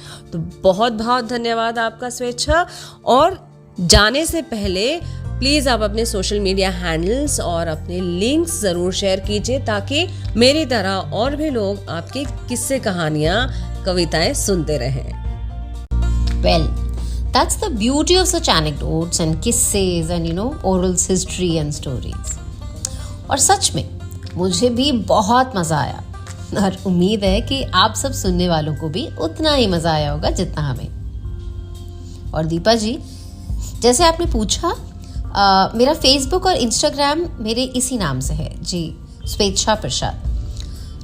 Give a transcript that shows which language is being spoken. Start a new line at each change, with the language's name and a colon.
Hindi: तो बहुत बहुत धन्यवाद आपका स्वेच्छा। और जाने से पहले प्लीज़ आप अपने सोशल मीडिया हैंडल्स और अपने लिंक्स ज़रूर शेयर कीजिए ताकि मेरी तरह और भी लोग आपके किस्से, कहानियाँ, कविताएं सुनते रहें।
English: Well, that's the beauty of such anecdotes and kisses and oral history and stories.
Hindi: और सच में मुझे भी बहुत मज़ा आया और उम्मीद है कि आप सब सुनने वालों को भी उतना ही मज़ा आया होगा जितना हमें। और दीपा जी, जैसे आपने पूछा, मेरा फेसबुक और इंस्टाग्राम मेरे इसी नाम से है जी, स्वेच्छा प्रसाद।